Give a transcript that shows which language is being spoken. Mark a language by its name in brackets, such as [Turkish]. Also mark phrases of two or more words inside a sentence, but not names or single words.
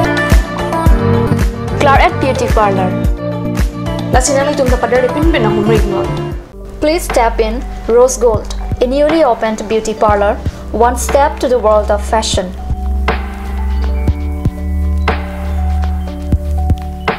[Karbi] Claret Beauty Parlor. Lasinali tum tapada repin ben ahum rignol. [English] Please tap in Rose Gold, a newly opened beauty parlor, one step to the world of fashion.